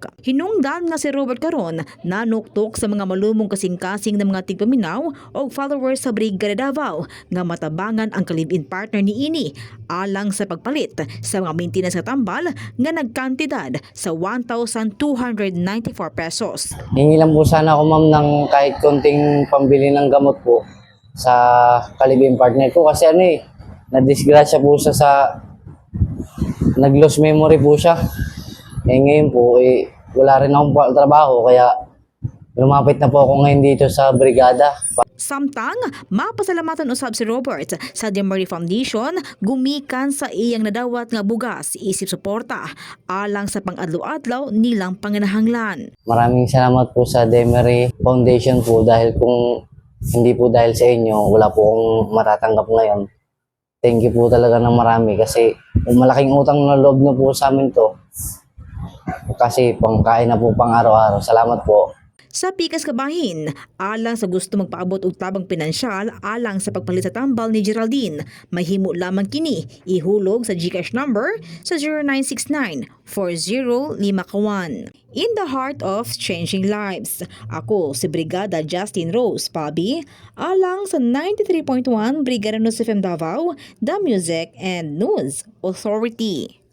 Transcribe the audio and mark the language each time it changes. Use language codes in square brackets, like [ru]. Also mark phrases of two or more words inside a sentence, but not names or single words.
[ceb] Hinungdan nga si Robert karon nanuktok sa mga malumong kasing-kasing ng mga tigpaminaw o followers sa Brigada Davao nga matabangan ang kalib-in partner niini alang sa pagpalit sa mga maintenance nga tambal nga nagkantidad sa 1,294 pesos. [tl] Hingi lang po sana ako ma'am ng kahit konting pambili ng gamot po sa kalibing partner ko kasi nadisgrasya po siya sa nag- [en] lost memory [tl] po siya. Ngayon po wala rin akong trabaho kaya lumapit na po ako ngayon dito sa brigada. [ceb] Samtang mapasalamatan usab si Robert sa Demery Foundation gumikan sa iyang nadawat nga bugas isip suporta alang sa pang-adlaw-adlaw nilang panginahanglan. [tl] Maraming salamat po sa Demery Foundation po dahil kung hindi po dahil sa inyo wala po akong matatanggap ngayon. [en] Thank you [tl] po talaga ng marami kasi malaking utang na loob na po sa amin to kasi pangkain na po pang araw-araw. Salamat po. [ceb] Sa pikas kabahin, alang sa gusto magpaabot og tabang pinansyal alang sa pagpalit sa tambal ni Geraldine, mahimo lamang kini ihulog sa GCash number sa 0969-4051. [en] In the heart of changing lives, [ceb] ako si Brigada Justin Rose Pabi, alang sa 93.1 Brigada ng FM Davao, [en] The Music and News Authority.